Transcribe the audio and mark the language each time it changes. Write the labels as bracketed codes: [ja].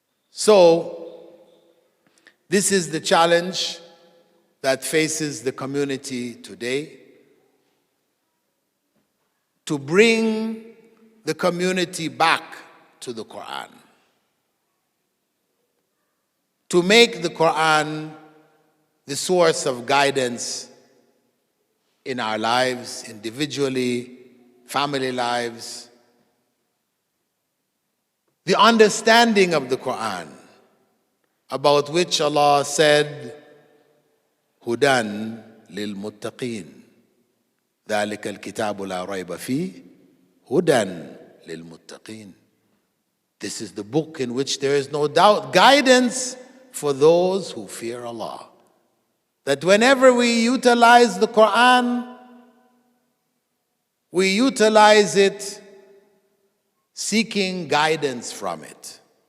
[en] So, this is the challenge that faces the community today, to bring the community back to the Quran, to make the Quran the source of guidance in our lives, individually, family lives. The understanding of the Quran, about which Allah said, [ar] Hudan lil muttaqeen. ذلك الكتاب لا ريب فيه هدى للمتقين. [en] This is the book in which there is no doubt guidance for those who fear Allah. That whenever we utilize the Quran, we utilize it seeking guidance from it.